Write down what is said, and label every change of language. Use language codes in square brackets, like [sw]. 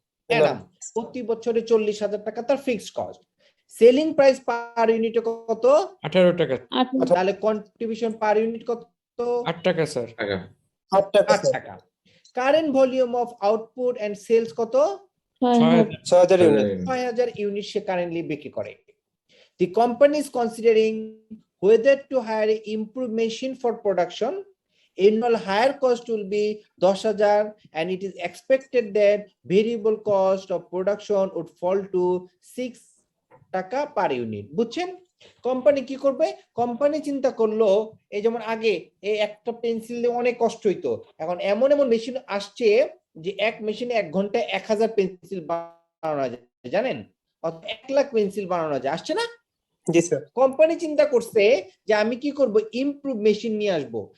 [bn] অ্যানাম। প্রতি বছরে 40,000 টাকা তার fixed cost. Selling price per ইউনিটে কত? 18 টাকা। তাহলে কন্ট্রিবিউশন পার ইউনিট কত? 8 টাকা স্যার। 8 টাকা 8 টাকা। [en] Current volume of output and sales কত? [bn] 6,000 ইউনিট। 6,000 ইউনিট সে কারেন্টলি বিক্রি করে। [en] The company is considering whether to hire an improved machine for production. Annual hire cost will be 10,000 and it is expected that variable cost of production would fall to 6 taka per unit. বুঝছেন? [bn] Company কি করবে? Company চিন্তা করলো এই যেমন আগে এই একটা পেন্সিল দিয়ে অনেক কষ্ট হইতো, এখন এমন এমন মেশিন আসছে যে এক মেশিনে 1 ঘন্টায় 1000 পেন্সিল বানানো যায়, জানেন? 1 লাখ পেন্সিল বানানো যায়, আসছে না? জি স্যার। কোম্পানি চিন্তা করছে যে আমি কি করব, ইমপ্রুভ মেশিন নিয়ে আসব।